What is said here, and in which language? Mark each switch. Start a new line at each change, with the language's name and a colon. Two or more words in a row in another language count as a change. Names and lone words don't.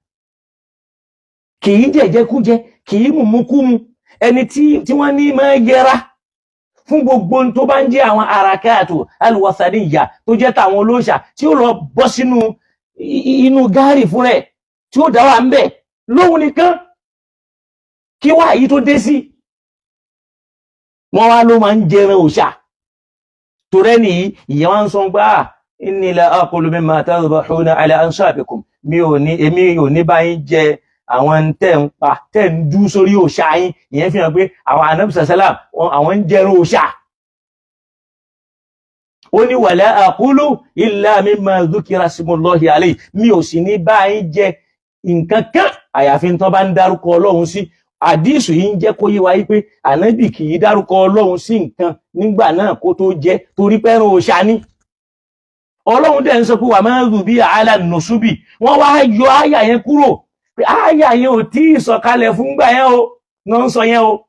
Yoruba: Kìí jẹjẹkújẹ, kìí mùmúkúmu, ẹni tí wọ́n ní máa yẹra fún gbogbo tó bá ń jẹ́ àwọn àràkáàtù alùwàsàdíyà tó jẹ́ tàwọn olóòṣà tí ó lọ bọ́ sínú inú gáàrí fún rẹ̀ tí ó dáwà ń bẹ̀ lóhun nìkan kí wá yìí tó dé sí. Wọ́n wá ló máa ń jẹran òòṣà tó rẹ́ nìyí ìyẹn wá ń sọ pé
Arabic: إني لا آكل مما تذبحون على أنصابكم,
Yoruba: èmi ò ní bá yín jẹ àwọn tẹ́ ń pa tẹ́ ń dú sórí òòṣà yín. Ìyẹn fi hàn pé àwọn Ànábì sàlám àwọn ń jẹran òòṣà. Ó ní
Arabic: ولا آكل إلا مما ذكر اسم الله عليه,
Yoruba: mi ò sì ní bá yín jẹ nǹkan kan àyàfi tó bá ń dárúkọ Ọlọ́run sí. Àdísù yìí ń jẹ́ kó yé wa pé Ànábì kì í dárúkọ Ọlọ́run sí nǹkan nígbà náà kó tó jẹ torí pẹ́ràn òòṣà ni. Ọlọ́run dẹ̀ ń sọ pé wà máa ń rù bí àálà nùsúbì, wọ́n wá yọ áyà yẹn kúrò pé áyà yẹn ò tí ì sọ̀kalẹ̀ fún gbà yẹn o, náà ń sọ yẹn o.